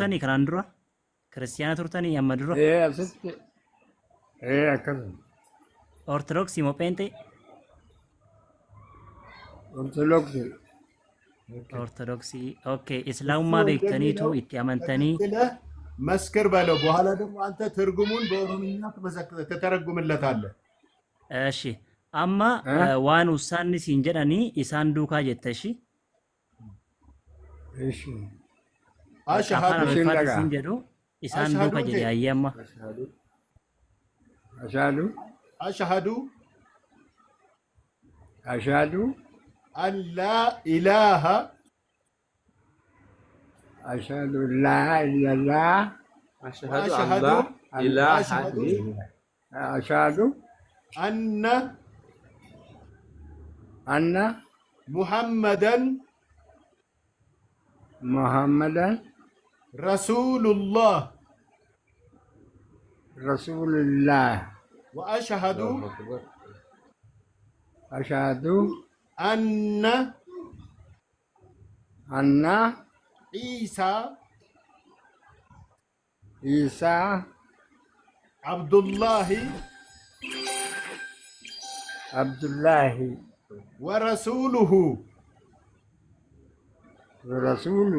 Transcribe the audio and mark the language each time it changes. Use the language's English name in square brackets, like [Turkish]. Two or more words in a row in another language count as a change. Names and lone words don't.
[Oromo] turtanii kanaan dura? Kiristiyaana turtanii amma dura? asitti akkasuma Ortodoksii moo Pheenxee? ortodoksii Ortodoksii. Okay. Islaamummaa beektaniitu itti amantanii [Amharic] መስክር በለው በኋላ ደግሞ አንተ ትርጉሙን በኦሮምኛ ትተረጉምለታለህ። [Oromo] እሺ amma waan usaanni siin jedhanii isaan duukaa jette እሺ ishi afaan [Arabic] አሽሃዱ [Oromo] amaariffaatiin siin jedhu isaan duuka jedhe ayyee amma [Arabic] ashhadu አሽሃዱ ashhadu أن لا إله أشهد لا إلا الله أشهد أن وأشهد لا إله أشهد إلا ashhadu አነ anna ሙሐመደን muhammadan ረሱሉላህ rasulullah ወአሽሃዱ الله أكبر ashhadu አነ anna ዒሳ isa ዓብዱላሂ abdullahi ወረሱሉሁ rasulu